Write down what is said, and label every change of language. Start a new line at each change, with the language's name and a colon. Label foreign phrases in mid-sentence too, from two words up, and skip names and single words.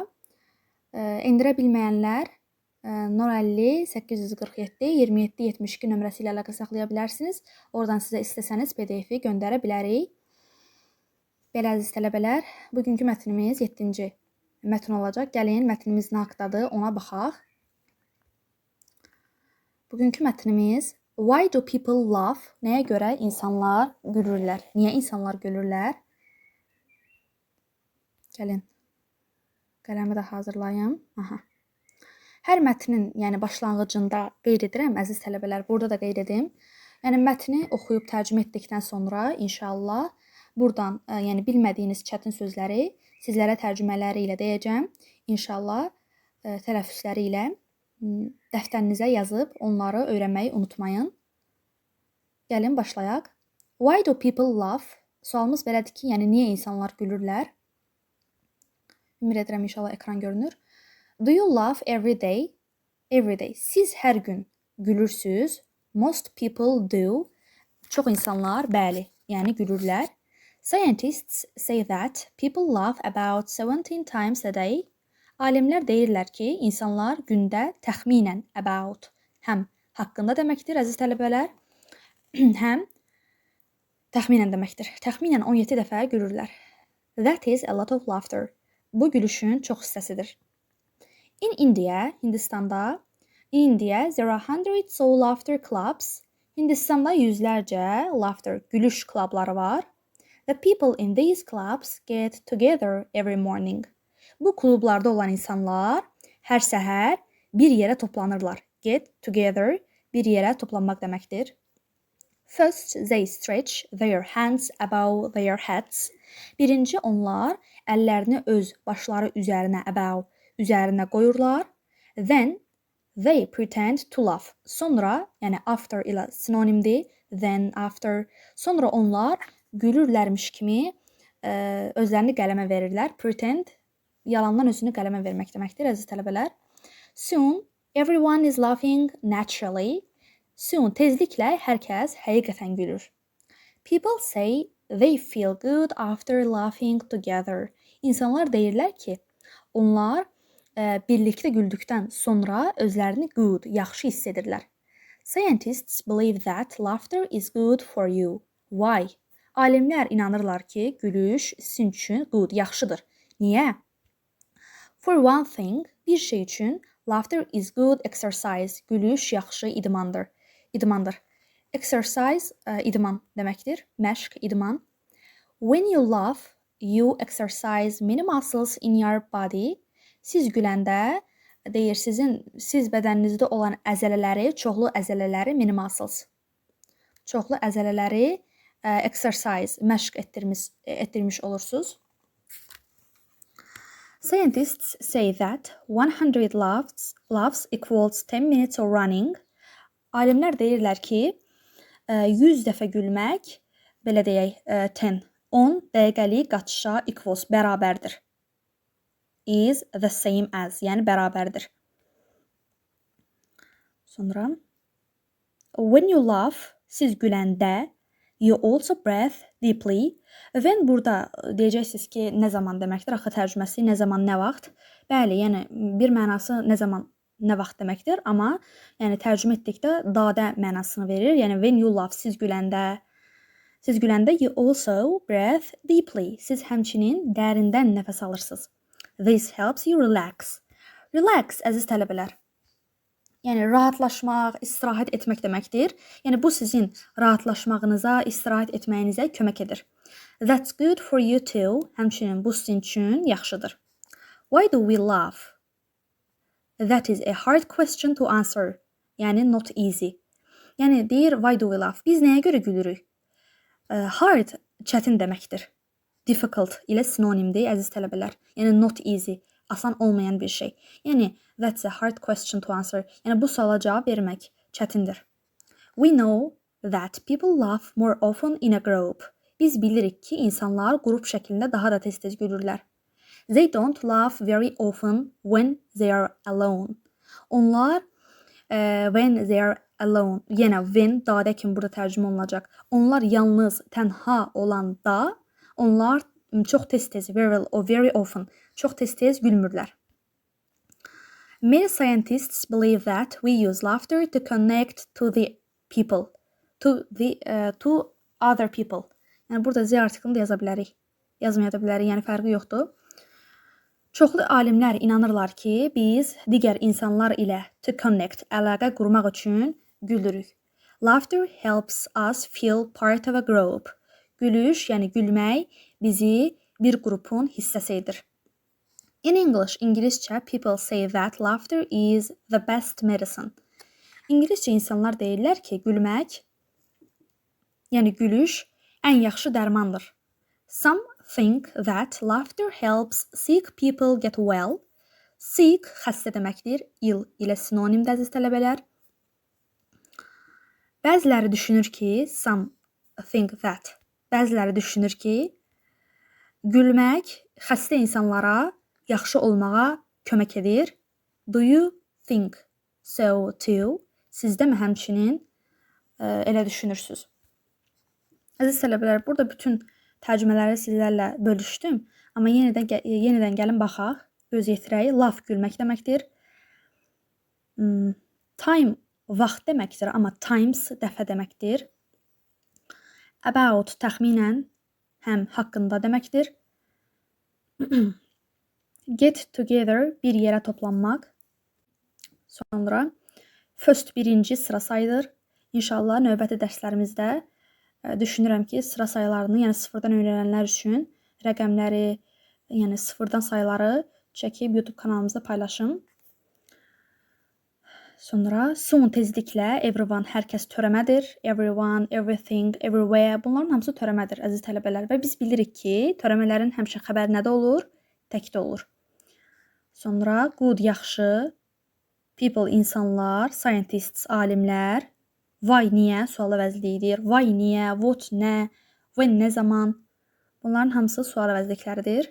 Azerbaijani: Endirə bilməyənlər 050 847 27 72 nömrəsi ilə əlaqə saxlaya bilərsiniz. Oradan sizə istəsəniz PDF-i göndərə bilərik. Belə əziz tələbələr, bugünkü mətnimiz 7-ci mətn olacaq. Gəlin mətnimiz nə haqqdadır, ona baxaq. Bugünkü mətnimiz
English: Why do people laugh?
Azerbaijani: Nəyə görə insanlar gülürlər? Niyə insanlar gülürlər? Gəlin. Qələmi də hazırlayım. Aha. Hər mətnin, yəni başlanğıcında qeyd edirəm, əziz tələbələr, burada da qeyd edim. Yəni mətni oxuyub tərcümə etdikdən sonra inşallah buradan, yəni bilmədiyiniz çətin sözləri sizlərə tərcümələri ilə deyəcəm. İnşallah tələffüzləri ilə dəftərinizə yazıb onları öyrənməyi unutmayın. Gəlin başlayaq.
English: Why do people laugh?
Azerbaijani: Sualımız belədir ki, yəni niyə insanlar gülürlər? Ümid edirəm inşallah ekran görünür.
English: Do you laugh every day? Every day.
Azerbaijani: Siz hər gün gülürsüz.
English: Most people do.
Azerbaijani: Çox insanlar, bəli, yəni gülürlər.
English: Scientists say that people laugh about 17 times a day.
Azerbaijani: Alimlər deyirlər ki, insanlar gündə təxminən about həm haqqında deməkdir, əziz tələbələr, həm təxminən deməkdir. Təxminən 17 dəfə gülürlər.
English: That is a lot of laughter.
Azerbaijani: Bu gülüşün çox hissəsidir.
English: In India, Hindistanda, there are hundreds of laughter clubs.
Azerbaijani: Hindistanda yüzlərcə laughter, gülüş klubları var.
English: The people in these clubs get together every morning.
Azerbaijani: Bu klublarda olan insanlar hər səhər bir yerə toplanırlar.
English: Get together,
Azerbaijani: bir yerə toplanmaq deməkdir.
English: First, they stretch their hands above their heads.
Azerbaijani: Birinci onlar əllərini öz başları üzərinə qoyurlar.
English: Then they pretend to laugh.
Azerbaijani: Sonra, yəni after ilə sinonimdir.
English: Then, after.
Azerbaijani: Sonra onlar gülürlərmiş kimi özlərini qələmə verirlər. Pretend, yalandan özünü qələmə vermək deməkdir, əziz tələbələr.
English: Soon, everyone is laughing naturally. Soon,
Azerbaijani: tezliklə hər kəs həqiqətən gülür.
English: People say they feel good after laughing together.
Azerbaijani: İnsanlar deyirlər ki, onlar birlikdə güldükdən sonra özlərini good, yaxşı hiss edirlər.
English: Scientists believe that laughter is good for you. Why?
Azerbaijani: Alimlər inanırlar ki, gülüş sizin üçün good, yaxşıdır. Niyə?
English: For one thing,
Azerbaijani: bir şey üçün
English: laughter is good exercise.
Azerbaijani: Gülüş yaxşı idmandır. Exercise, idman deməkdir. Məşq, idman.
English: When you laugh, you exercise many muscles in your body.
Azerbaijani: Siz güləndə, deyir, siz bədəninizdə olan əzələləri, çoxlu əzələləri,
English: many muscles.
Azerbaijani: Çoxlu əzələləri exercise, məşq etdirmiş olursunuz.
English: Scientists say that 100 laughs equals 10 minutes of running.
Azerbaijani: Alimlər deyirlər ki, 100 dəfə gülmək, belə deyək, 10 dəqiqəlik qaçışa equals, bərabərdir.
English: Is the same as,
Azerbaijani: yəni bərabərdir. Sonra,
English: when you laugh,
Azerbaijani: siz güləndə,
English: you also breathe deeply.
Azerbaijani: When burada deyəcəksiniz ki, nə zaman deməkdir? Axı tərcüməsi nə zaman, nə vaxt? Bəli, yəni bir mənası nə zaman, nə vaxt deməkdir. Amma yəni tərcümə etdikdə dadə mənasını verir.
English: Yəni when you laugh,
Azerbaijani: siz güləndə,
English: you also breathe deeply.
Azerbaijani: Siz həmçinin dərindən nəfəs alırsınız.
English: This helps you relax. Relax,
Azerbaijani: əziz tələbələr. Yəni rahatlaşmaq, istirahət etmək deməkdir. Yəni bu sizin rahatlaşmağınıza, istirahət etməyinizə kömək edir.
English: That's good for you too.
Azerbaijani: Həmçinin bu sizin üçün yaxşıdır.
English: Why do we laugh? That is a hard question to answer. Yəni not easy.
Azerbaijani: Yəni deyir
English: why do we laugh?
Azerbaijani: Biz nəyə görə gülürük? Hard, çətin deməkdir. Difficult ilə sinonimdir, əziz tələbələr.
English: Yəni not easy.
Azerbaijani: asan olmayan bir şey.
English: Yəni that's a hard question to answer.
Azerbaijani: Yəni bu suala cavab vermək çətindir.
English: We know that people laugh more often in a group.
Azerbaijani: Biz bilirik ki, insanlar qrup şəklində daha da tez-tez gülürlər.
English: They don't laugh very often when they are alone. Onlar when they are alone,
Azerbaijani: yenə when dadə kimi burada tərcümə olunacaq. Onlar yalnız, tənha olanda onlar çox tez-tez,
English: very often,
Azerbaijani: çox tez-tez gülmürlər.
English: Many scientists believe that we use laughter to connect to the people, to other people.
Azerbaijani: Yəni burada Z artiklını da yaza bilərik, yazmaya da bilərik, yəni fərqi yoxdur. Çoxlu alimlər inanırlar ki, biz digər insanlar ilə
English: to connect,
Azerbaijani: əlaqə qurmaq üçün gülürük.
English: Laughter helps us feel part of a group.
Azerbaijani: Gülüş, yəni gülmək bizi bir qrupun hissəsi edir.
English: In English, İngiliscə, people say that laughter is the best medicine.
Azerbaijani: İngiliscə insanlar deyirlər ki, gülmək, yəni gülüş ən yaxşı dərmandır.
English: Some think that laughter helps sick people get well.
Azerbaijani: Sick xəstə deməkdir, ill ilə sinonimdir əziz tələbələr. Bəziləri düşünür ki,
English: some think that,
Azerbaijani: bəziləri düşünür ki, gülmək xəstə insanlara yaxşı olmağa kömək edir. Do you think so too? Siz də mi həmçinin elə düşünürsünüz? Əziz tələbələr, burada bütün tərcümələri sizlərlə bölüşdüm. Amma yenidən gəlin baxaq, göz yetirək. Laugh gülmək deməkdir. Time vaxt deməkdir, amma times dəfə deməkdir. About təxminən həm haqqında deməkdir.
English: Get together
Azerbaijani: bir yerə toplanmaq. Sonra first birinci sıra sayıdır. İnşallah növbəti dərslərimizdə düşünürəm ki, sıra sayılarını, yəni sıfırdan öyrənənlər üçün rəqəmləri, yəni sıfırdan sayıları çəkib YouTube kanalımızda paylaşım. Sonra soon tezliklə everyone, hər kəs törəmədir.
English: Everyone, everything, everywhere.
Azerbaijani: Bunların hamısı törəmədir əziz tələbələr və biz bilirik ki, törəmələrin həmişə xəbəri nədə olur? Təkdə olur. Sonra good, yaxşı, people, insanlar, scientists, alimlər, why, niyə, sual əvəzliyidir. Why, niyə, what, nə, when, nə zaman. Bunların hamısı sual əvəzlikləridir.